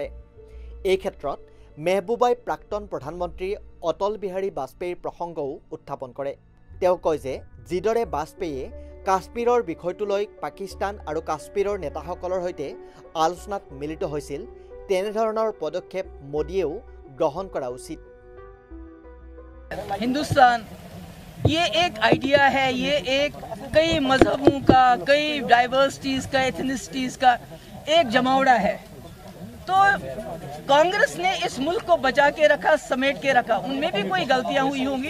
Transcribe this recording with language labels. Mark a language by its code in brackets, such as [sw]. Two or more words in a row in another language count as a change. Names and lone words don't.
[as] এই ক্ষেত্ৰত মেহবুবাই প্ৰাক্তন প্ৰধানমন্ত্ৰী অটল বিহাৰী বাজপেয়ীৰ প্ৰসংগও উত্থাপন কৰে। তেওঁ কয় যে যিদৰে বাজপেয়ীয়ে কাশ্মীৰৰ বিষয়টো লৈ পাকিস্তান আৰু কাশ্মীৰৰ নেতাসকলৰ সৈতে আলোচনাত মিলিত হৈছিল, তেনেধৰণৰ পদক্ষেপ মোদীয়েও গ্ৰহণ কৰা উচিত। [hi] हिंदुस्तान ये एक आइडिया है, ये एक कई मजहबों का, कई डाइवर्सिटीज़ का, एथनिसिटीज़ का एक जमावड़ा है। तो कांग्रेस ने इस मुल्क को बचा के रखा, समेट के रखा, उनमें भी कोई गलतियां हुई होंगी।